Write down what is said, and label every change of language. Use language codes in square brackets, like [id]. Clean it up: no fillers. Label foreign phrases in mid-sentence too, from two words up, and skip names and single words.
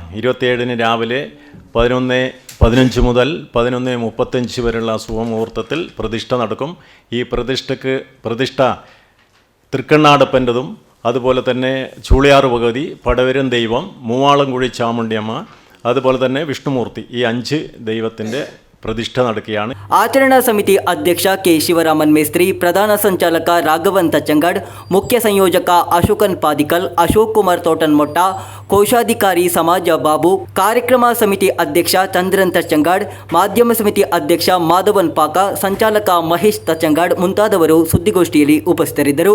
[ml] 27-ന് രാവിലെ 11:15 മുതൽ 11:35 വരെയുള്ള ശുഭമുഹൂർത്തത്തിൽ പ്രതിഷ്ഠ നടക്കും. ഈ പ്രതിഷ്ഠ തൃക്കണ്ണാടപ്പൻ്റെതും അതുപോലെ തന്നെ ചൂളിയാറ് ഭഗവതി, പടവരം ദൈവം, മൂവാളംകുഴി ചാമുണ്ഡിയമ്മ, അതുപോലെ തന്നെ വിഷ്ണുമൂർത്തി, ഈ 5 ദൈവത്തിൻ്റെ പ്രതിഷ്ಠ നടക്കുകയാണ്. [kn] ಆಚರಣಾ ಸಮಿತಿ ಅಧ್ಯಕ್ಷ ಕೆ ಶಿವರಾಮನ್ ಮೇಸ್ತ್ರಿ, ಪ್ರಧಾನ ಸಂಚಾಲಕ ರಾಘವನ್ ತಚ್ಚಂಗಡ್, ಮುಖ್ಯ ಸಂಯೋಜಕ ಅಶೋಕನ್ ಪಾದಿಕಲ್, ಅಶೋಕ್ ಕುಮಾರ್ ತೋಟನ್ಮೊಟ್ಟ, ಕೋಶಾಧಿಕಾರಿ ಸಮಾಜ ಬಾಬು, ಕಾರ್ಯಕ್ರಮ ಸಮಿತಿ ಅಧ್ಯಕ್ಷ ಚಂದ್ರನ್ ತಚ್ಚಂಗಡ್, ಮಾಧ್ಯಮ ಸಮಿತಿ ಅಧ್ಯಕ್ಷ ಮಾಧವನ್ ಪಾಕ, ಸಂಚಾಲಕ ಮಹೇಶ್ ತಚ್ಚಂಗಡ್ ಮುಂತಾದವರು ಸುದ್ದಿಗೋಷ್ಠಿಯಲ್ಲಿ ಉಪಸ್ಥಿತರಿದ್ದರು.